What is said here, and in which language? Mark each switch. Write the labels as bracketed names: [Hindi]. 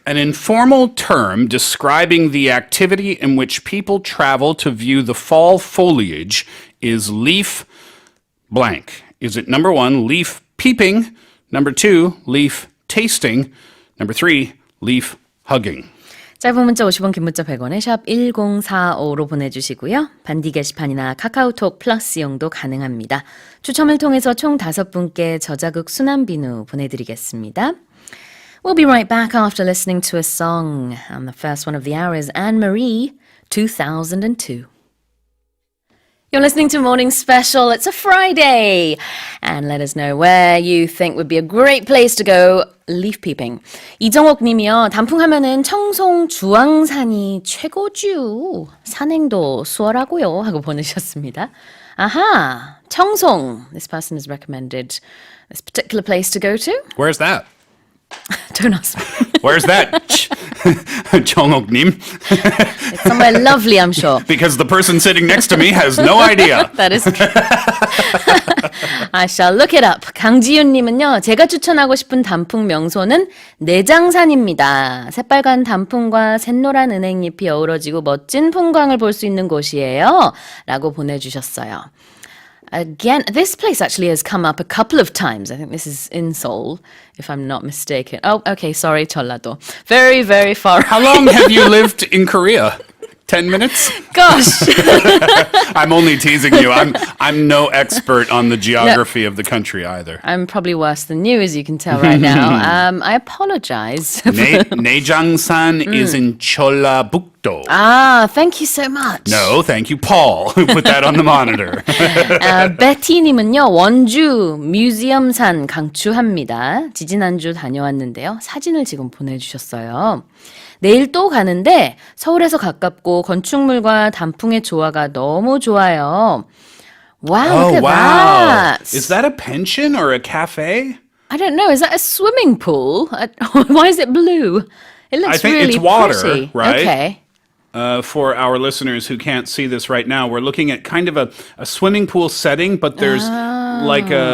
[English] An informal term describing the activity in which people travel to view the fall foliage is leaf blank. Is it number 1, leaf peeping, number 2, leaf tasting, number 3, leaf hugging? [Korean] 짧은 문자 50원, 긴 문자 100원에 샵 1045로 보내주시고요. 반디 게시판이나 카카오톡 플러스 이용도 가능합니다. 추첨을 통해서 총 5분께 저자극 순환비누 보내드리겠습니다. [English] We'll be right back after listening to a song. The first one of the hour is Anne-Marie, 2002. You're listening to Morning Special. It's a Friday. And let us know where you think would be a great place to go leaf peeping. [Korean] 이정옥 님이요. 단풍하면은 청송 주황산이 최고죠. 산행도 수월하고요. 하고 보내셨습니다. 아하, 청송. [English] This person has recommended this particular place to go to. Where's that? Don't ask me. Where's that? 정옥님? It's somewhere lovely, I'm sure. Because the person sitting next to me has no idea. That is true. I shall look it up. [Korean] 강지윤님은요. 제가 추천하고 싶은 단풍 명소는 내장산입니다. 새빨간 단풍과 샛노란 은행잎이 어우러지고 멋진 풍광을 볼 수 있는 곳이에요. 라고 보내주셨어요. [English] Again, this place actually has come up a couple of times. I think this is in Seoul, if I'm not mistaken. Oh, okay, sorry, 전라도. Very, very far. How long have you lived in Korea? 10 minutes? Gosh. I'm only teasing you. I'm no expert on the geography of the country either. I'm probably worse than you, as you can tell right now. I apologize. 내장산 is in Jeollabuk-do. Ah, thank you so much. No, thank you, Paul, who put that on the monitor. [Korean] 베티님은요. 원주 뮤지엄산 강추합니다. 지지난주 다녀왔는데요. 사진을 지금 보내주셨어요. 내일 또 가는데 서울에서 가깝고 건축물과 단풍의 조화가 너무 좋아요. [English] Wow, look at that. Is that a pension or a cafe? I don't know. Is that a swimming pool? Why is it blue? It looks I think really it's water, pretty. right? Okay. For our listeners who can't see this right now, we're looking at kind of a swimming pool setting, but there's like